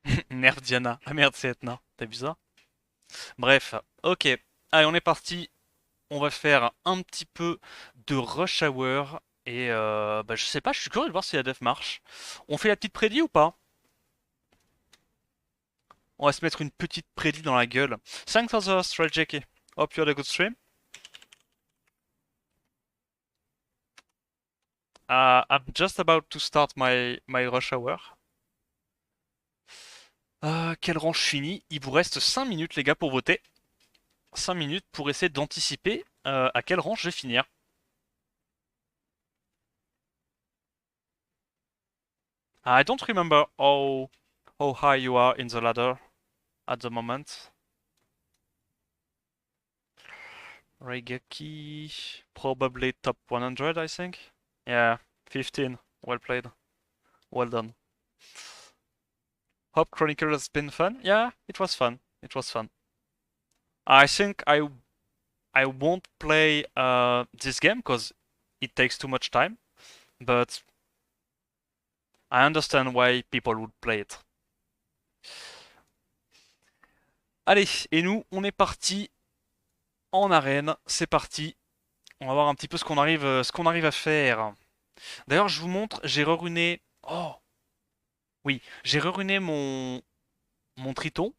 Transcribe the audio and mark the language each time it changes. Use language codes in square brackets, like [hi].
[fr] Nerf Diana. Ah merde c'est Etna. T'as vu ça? Bref, ok. Allez on est parti. On va faire un petit peu de rush hour. Et bah, je sais pas, je suis curieux de voir si la def marche. On fait la petite prédit ou pas? On va se mettre une petite prédit dans la gueule. [en] Thanks for the stream, Jackie. Hope you had a good stream. I'm just about to start my rush hour. [fr] Quel rang je finis? Il vous reste 5 minutes les gars pour voter. 5 minutes pour essayer d'anticiper à quel rang je vais finir. [en] I don't remember how high you are in the ladder at the moment. Raigeki, probably top 100 I think. Yeah, 15. Well played. Well done. Hope Chronicle has been fun. Yeah, it was fun. It was fun. I think I won't play this game because it takes too much time, but I understand why people would play it. [fr] Allez, et nous, on est parti en arène. C'est parti. On va voir un petit peu ce qu'on arrive à faire. D'ailleurs, je vous montre, j'ai reruné. Oh, oui, j'ai reruné mon Triton.